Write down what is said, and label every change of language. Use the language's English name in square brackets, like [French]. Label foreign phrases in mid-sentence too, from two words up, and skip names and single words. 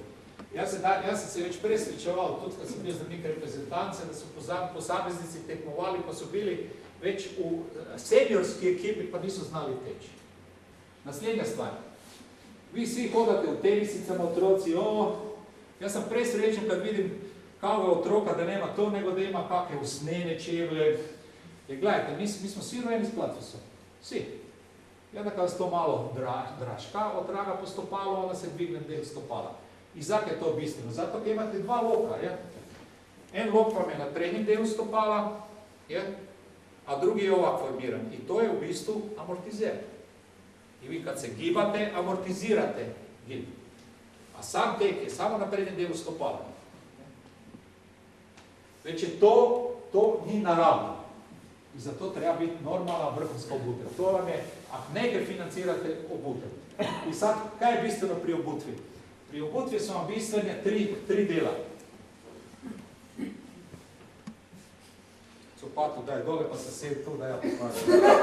[Slovenian] Jaz sem se več prej srečeval, tudi kad sem bil zdravnik reprezentance, da so posameznici tekmovali, pa so bili več v seniorski ekipi, pa niso znali teči. Naslednja stvar. Vi vsi hodate v tenisicama, otroci, jaz sem prej srečen, kad vidim kakega otroka, [Croatian] da nema to, nego da ima kakve [Slovenian] usnjene čevlje, [Croatian] Jer gledajte, mi smo svi rojeni s platfusom. Svi. I onda kada se to malo draška, otraga po stopalu, onda se [Slovenian] dvigne del stopala. I zakaj je to bistveno? Zato, ker imate dva loka. Je? En lok vam je na prednjem delu stopala, je? A drugi je ovak formiran. I to je v bistvu amortizer. [Croatian] I vi kad se gibate, amortizirate gib. [Slovenian] A sam tek je samo na prednjem delu stopala. Već je to ni naravno. I zato treba biti normalna vrhunska obutev. To vam je, ako nekaj financirate, obutev. I sad, kaj je bistveno pri obutvi? Pri obutvi so vam bistvene tri dela. Copatu daj dole, pa se sedi tu, da ja pokažem.